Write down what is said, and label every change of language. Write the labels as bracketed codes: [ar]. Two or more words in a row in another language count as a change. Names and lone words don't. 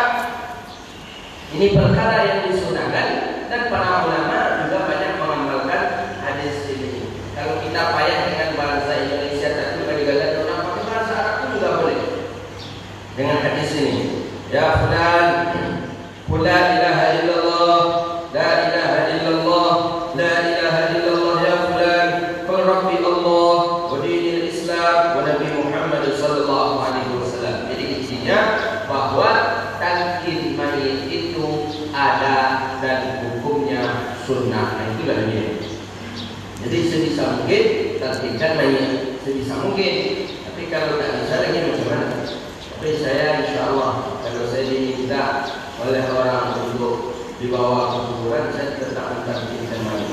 [id] Ini perkara yang disunahkan dan para ulama juga banyak mengamalkan hadis ini. Kalau kita payah dengan bahasa Indonesia tapi bagaimana orang pakai bahasa Arab pun juga boleh. Dengan hadis ini, [ar] يا فلان, لا إله إلا الله لا إله إلا الله لا إله إلا الله يا فلان قل ربي الله ودين الإسلام ونبي محمد صلى الله عليه وسلم. [id] Jadi intinya bahwa talqin mayit itu ada dan hukumnya sunnah. Nah, itulah dia. Jadi sebisa mungkin talqinkan mayit, sebisa mungkin. Tapi kalau tak bisa lagi [ms] macam mana? [id] Tapi saya [ar] إن شاء الله [id] kalau saya diminta oleh orang untuk dibawa ke kuburan, saya tetap mentalqinkan mayit.